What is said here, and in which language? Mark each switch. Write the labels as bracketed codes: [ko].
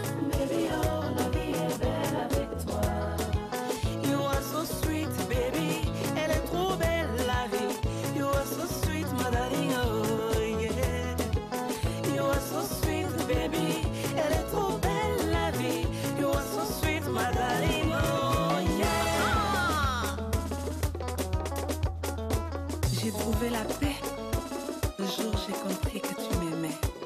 [en] Baby, oh, [fr] la vie est belle avec toi. [en] You are so sweet, baby. [fr] Elle est trop belle, la vie. [en] You are so sweet, my darling, oh yeah. You are so sweet, baby. [fr] Elle est trop belle, la vie. [en] You are so sweet, my darling, oh yeah. [fr] J'ai trouvé la paix le jour j'ai compris que tu m'aimais.